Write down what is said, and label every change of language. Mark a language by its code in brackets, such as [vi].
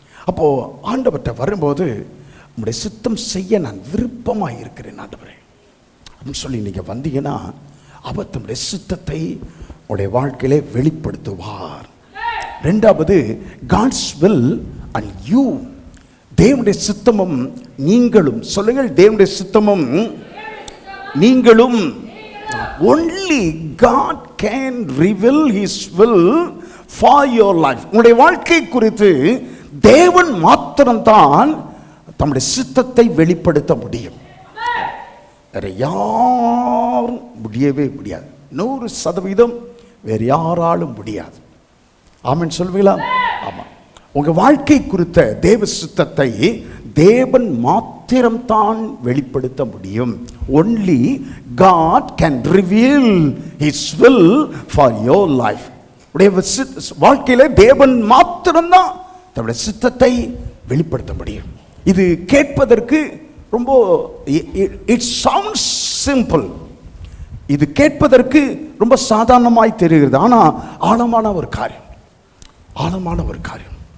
[ta] அப்போ ஆண்டவர்கிட்ட வரும்போது உங்களுடைய சித்தம் செய்ய நான் விருப்பமாக இருக்கிறேன் ஆண்டவரே அப்படின்னு சொல்லி நீங்க வந்தீங்கன்னா அவர் தம்முடைய சித்தத்தை உங்களுடைய வாழ்க்கையிலே வெளிப்படுத்துவார். இரண்டாவது, [en] God's will and you, [ta] தேவனுடைய சித்தமும் நீங்களும். சொல்லுங்கள், தேவனுடைய சித்தமும் நீங்களும். [en] only God can reveal his will for your life. [ta] உங்களுடைய வாழ்க்கை குறித்து தேவன் மாத்திரம்தான் தம்முடைய சித்தத்தை வெளிப்படுத்த முடியும். வேற யாரும் முடியவே முடியாது. 100% வேற யாராலும் முடியாது. ஆமென் சொல்வீங்களா? ஆமா. உங்க வாழ்க்கை குறித்த தேவ சித்தத்தை தேவன் மாத்திரம்தான் வெளிப்படுத்த முடியும். [en] only God can reveal his will for your life. [ta] உடைய வாழ்க்கையில தேவன் மாத்திரம்தான் தன்னுடைய சித்தத்தை வெளிப்படுத்த முடியும். இது கேட்பதற்கு ரொம்ப, [en] it sounds simple, [ta] இது கேட்பதற்கு ரொம்ப சாதாரணமாய் தெரிகிறது. ஆனா ஆழமான ஒரு காரியம், ஆழமான ஒரு காரியம்.